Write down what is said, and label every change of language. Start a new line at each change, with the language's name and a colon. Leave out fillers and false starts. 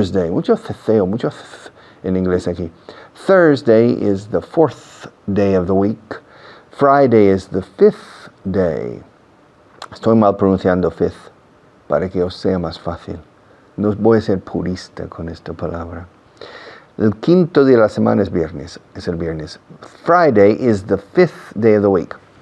Spanish: Mucho ceceo, mucho en inglés aquí.
English: Thursday is the 4th day of the week. Friday is the 5th day.
Spanish: Estoy mal pronunciando 5th para que os sea más fácil. No voy a ser purista con esta palabra. El quinto día de la semana es el viernes.
English: Friday is the 5th day of the week.